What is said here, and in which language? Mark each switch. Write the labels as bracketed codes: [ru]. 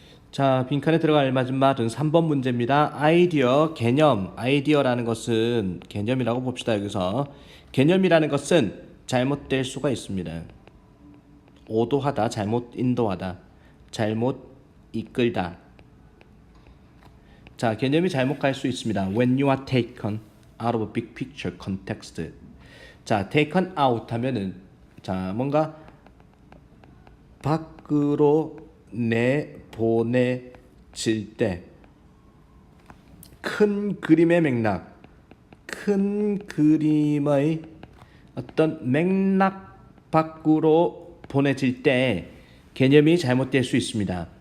[ko] 자, 빈칸에 들어갈 알맞은 말은 3번 문제입니다. 아이디어, 개념. 아이디어라는 것은 개념이라고 봅시다. 여기서 개념이라는 것은 잘못될 수가 있습니다. 오도하다, 잘못 인도하다, 잘못 이끌다. 자, 개념이 잘못 갈 수 있습니다. [en] When you are taken out of a big picture context. [ko] 자, [en] taken out [ko] 하면은, 자, 뭔가 밖으로 내보내질 때 큰 그림의 맥락, 큰 그림의 어떤 맥락 밖으로 보내질 때 개념이 잘못될 수 있습니다.